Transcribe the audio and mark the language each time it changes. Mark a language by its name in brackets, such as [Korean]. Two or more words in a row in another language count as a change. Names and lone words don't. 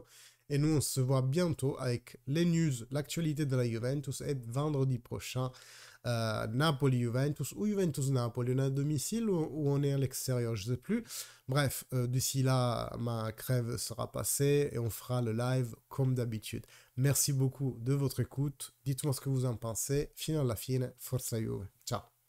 [French] Et nous, on se voit bientôt avec les news, l'actualité de la Juventus, et vendredi prochain, Napoli-Juventus ou Juventus-Napoli. On est à domicile ou on est à l'extérieur, je ne sais plus. Bref, d'ici là, ma crève sera passée et on fera le live comme d'habitude. Merci beaucoup de votre écoute. Dites-moi ce que vous en pensez. [Italian] Fino alla fine, forza Juve. Ciao.